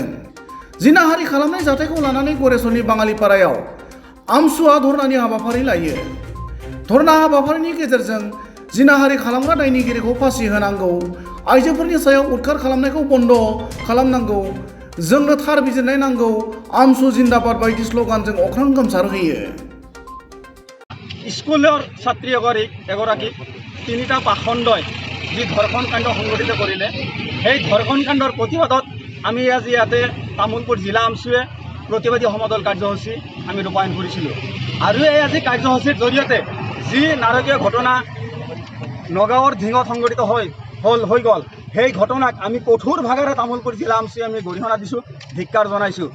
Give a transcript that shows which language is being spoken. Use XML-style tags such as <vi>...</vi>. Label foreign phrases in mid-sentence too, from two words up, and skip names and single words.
<brx>जिनाहारि खालामनाय जाथायखौ लानानै गरेस्वरनि बाङालिपारायाव आमसुआ धर्नानि हाबाफारि लायो। धर्ना हाबाफारिनि गेजेरजों जिनाहारि खालामग्रा दायनिगिरिखौ फासि होनांगौ, आइजोफोरनि सायाव उदखार खालामनायखौ बन्द खालामनांगौ, जोंनो थार बिजिरनाय नांगौ, आमसु जिन्दाबाद बायदि स्लगानजों अख्रां गोमसारहोयो।</brx> <as>স্কুলৰ ছাত্ৰী এগৰাকীক তিনিটা পাখণ্ডই যি ধৰ্ষণ কাণ্ড সংঘটিত কৰিলে, সেই ধৰ্ষণ কাণ্ডৰ প্ৰতিবাদত আমি আজি ইয়াতে তামোলপুৰ জিলা আমচুৱে প্ৰতিবাদী সমদল কাৰ্যসূচী আমি ৰূপায়ণ কৰিছিলোঁ। আৰু এই আজি কাৰ্যসূচীৰ জৰিয়তে যি নাৰকীয় ঘটনা নগাঁৱৰ ঢিঙত সংঘটিত হৈ গ'ল, সেই ঘটনাক আমি কঠোৰ ভাগেৰে তামোলপুৰ জিলা আমচুৱে আমি গৰিহণা দিছোঁ, ধিক্কাৰ জনাইছোঁ।</as>